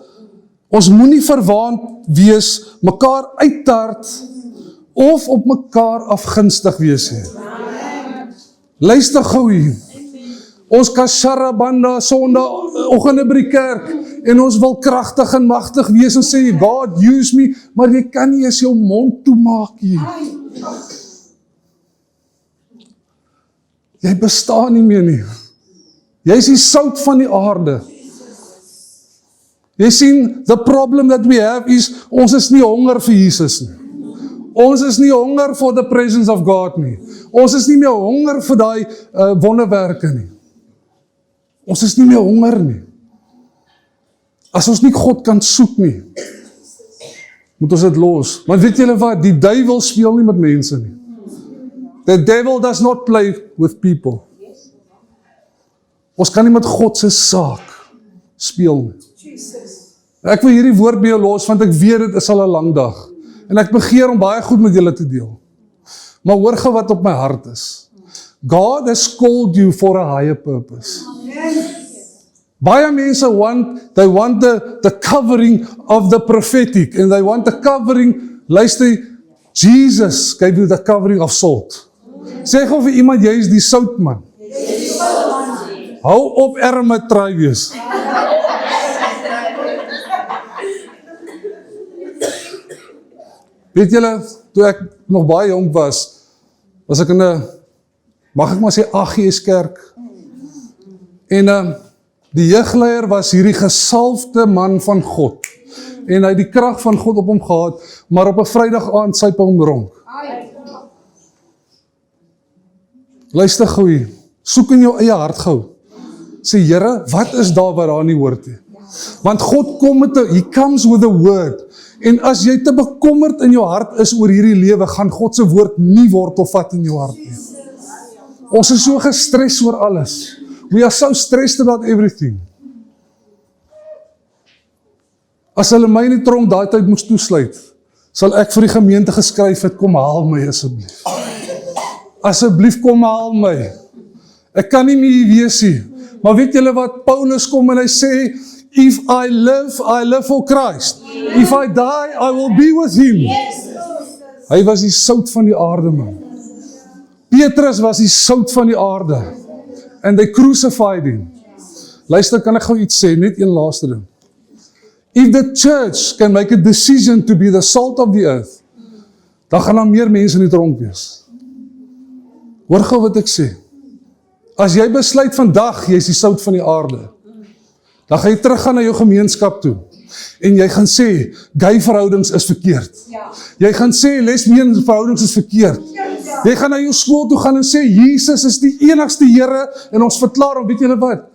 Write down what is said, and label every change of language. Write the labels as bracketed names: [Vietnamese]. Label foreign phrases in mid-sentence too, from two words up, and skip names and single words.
[Afrikaans] Ons moenie verwaand wees, mekaar uittart of op mekaar afgunstig wees nie. Luister gou hier. Ons kan Sharabanda sondagoggende by die kerk en ons wil kragtig en magtig wees en sê, [English] God use me, [Afrikaans] maar jy kan nie eens jou mond toemaak hier. Jy bestaan nie meer nie. Jy is die sout van die aarde. Jy sien, [English] the problem that we have is, [Afrikaans] ons is nie honger vir Jesus nie. Ons is nie honger [English] for the presence of God [Afrikaans] nie. Ons is nie meer honger vir daai wonderwerke nie. Ons is nie meer honger nie. As ons nie God kan soek nie, moet ons dit los. Want weet julle wat, die duiwel speel nie met mense nie. [English] The devil does not play with people. [Afrikaans] Ons kan nie met God se saak speel nie. Ek wil hierdie woord by jou los, want ek weet dit is al 'n lang dag. En ek begeer om baie goed met julle te deel. Maar hoor gou wat op my hart is. [English] God has called you for a higher purpose. [Afrikaans] Baie mense [English] they want the covering of the prophetic, and they want the covering, luister, Jesus gave you the covering of salt. [Afrikaans] Sê gou vir iemand, jy is die sout man. Hou op erme try wees. Weet julle, toe ek nog baie jong was ek in 'n, mag ek maar sê, AGS kerk. En die jeugleier was hierdie gesalfde man van God. En hy het die krag van God op hom gehad, maar op 'n Vrydag aand syp hom dronk. Luister gou hier, Soek in jou eie hart gou. Sê, Here, wat is daar wat daar nie hoort nie? Want God kom [English] He comes with a word. [Afrikaans] En as jy te bekommerd in jou hart is oor hierdie lewe, gaan God se woord nie wortel vat in jou hart nie. Ons is so gestres oor alles. [English] We are so stressed about everything. [Afrikaans] As hulle my in die tronk daai tyd moes toesluit, sal ek vir die gemeente geskryf het, kom haal my asseblief. Asseblief kom haal my. Ek kan nie meer hier wees nie. Maar weet julle wat, Paulus kom en hy sê, [English] if I live for Christ. If I die, I will be with him. [Afrikaans] Hy was die sout van die aarde, man. Petrus was die sout van die aarde. [English] And they crucified him. [Afrikaans] Luister, kan ek gou iets sê, net een laaste ding. [English] If the church can make a decision to be the salt of the earth, [Afrikaans] dan gaan daar meer mense in die tronk wees. Hoor gou wat ek sê. As jy besluit vandag, jy is die sout van die aarde, dan gaan jy teruggaan na jou gemeenskap toe, en jy gaan sê, gay verhoudings is verkeerd. Jy gaan sê, lesbian verhoudings is verkeerd. Jy gaan na jou skool toe gaan en sê, Jesus is die enigste Here, en ons verklaar hom, weet julle wat?